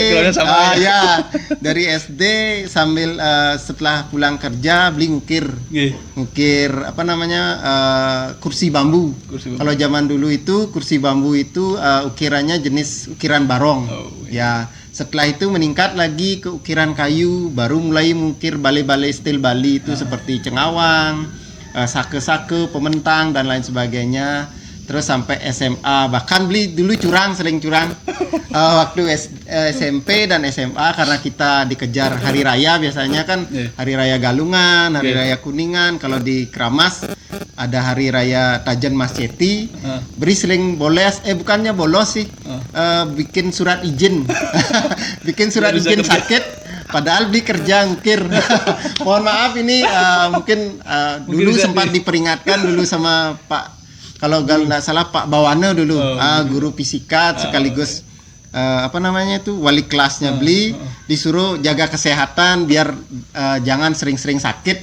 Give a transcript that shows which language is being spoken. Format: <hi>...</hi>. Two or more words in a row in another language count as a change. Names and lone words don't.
<id>Dari SD sambil setelah pulang kerja beli ngukir apa namanya kursi bambu. Kalau zaman dulu itu kursi bambu itu ukirannya jenis ukiran barong. Setelah itu meningkat lagi ke ukiran kayu, baru mulai mengukir balai-balai stil Bali itu seperti cengawang, sake-sake, pementang dan lain sebagainya. Terus sampai SMA, bahkan beli dulu sering curang waktu SMP dan SMA, karena kita dikejar hari raya, biasanya kan hari raya Galungan, hari raya Kuningan. Kalau di Kramas ada hari raya Tajan Mas Ceti, beri sering bukannya bolos sih, bikin surat izin bikin surat izin sakit, padahal beli kerja ngukir. Mohon maaf ini mungkin dulu sempat diperingatkan dulu sama Pak, kalau nggak salah Pak Bawana dulu, guru fisika sekaligus apa namanya itu wali kelasnya beli, disuruh jaga kesehatan biar jangan sering-sering sakit.</id>